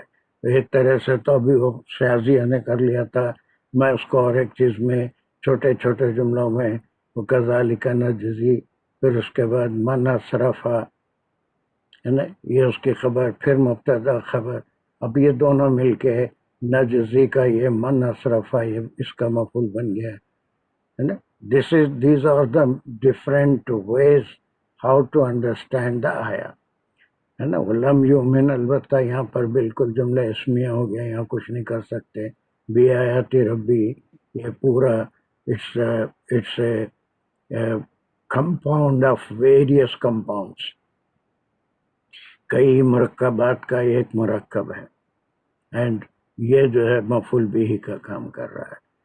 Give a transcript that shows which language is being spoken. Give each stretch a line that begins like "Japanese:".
Hindi: तो एक तरह से तो अभी वो शाजिया ने कर लिया था, मैं उसको और एक चीज़ में छोटे छोटे जुमलों में वो कज़ालिका नजज़ी, फिर उसके बाद मन असरफा, है ना, ये उसकी खबर, फिर मुब्तदा खबर, अब ये दोनों मिलके नजज़ी का ये मन असरफा, ये इसका मफूल बन गया है ना।
English: these are the different ways how to understand the आया,
Hindi: है ना। वलम युमिन, अलबत्ता यहाँ पर बिल्कुल जुमला इसमिया हो गया, यहाँ कुछ नहीं कर सकते। बी आयाति रब्बी, ये पूरा
English: it's a compound of various compounds,
Hindi: कई मुरक्कबात का एक मुरक्कब है, एंड ये जो है मफूल बिही का काम कर रहा है।